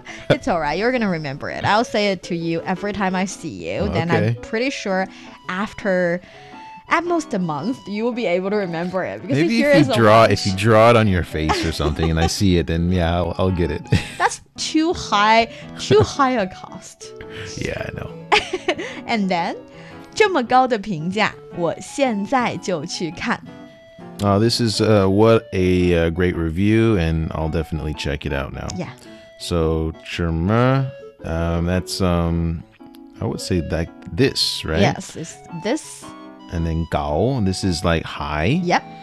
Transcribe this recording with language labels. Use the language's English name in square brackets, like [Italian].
[English] It's all right. You're going to remember it. I'll say it to you every time I see you. Then I'm pretty sure after at most a month, you will be able to remember it. Because maybe if you draw it on your face or something and I see it, then yeah, I'll get it. That's too high a cost. Yeah, I know. And then, [Chinese] 这么高的评价,我现在就去看。 [English] This is what a great review, and I'll definitely check it out now. Yeah. So, [Chinese] 什么, [English] that's, I would say that this, right? Yes, it's this. And then 高, this is like high. Yep.